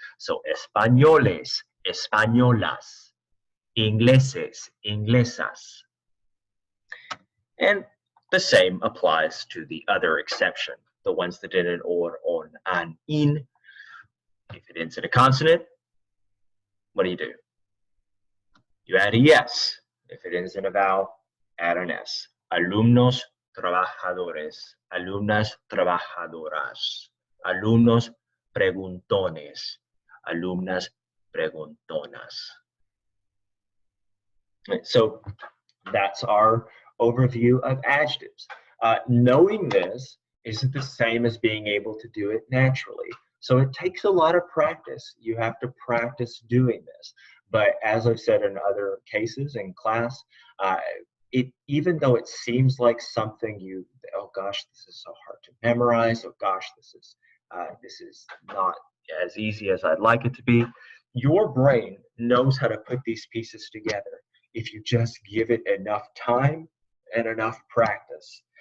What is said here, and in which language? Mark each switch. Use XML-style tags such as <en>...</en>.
<es>So españoles, españolas, ingleses, inglesas.</es> <en>And the same applies to the other exception, the ones that end in or, on, an, in. If it ends in a consonant, what do? You add ES. If it ends in a vowel, add an S.</en> <es>Alumnos trabajadores, alumnas trabajadoras, alumnos preguntones, alumnas preguntonas.</es> <en>So that's our overview of adjectives. Knowing this isn't the same as being able to do it naturally. So it takes a lot of practice. You have to practice doing this. But as I've said in other cases in class, even though it seems like something oh gosh, this is so hard to memorize, oh gosh, this is not as easy as I'd like it to be, your brain knows how to put these pieces together if you just give it enough time and enough practice.</en>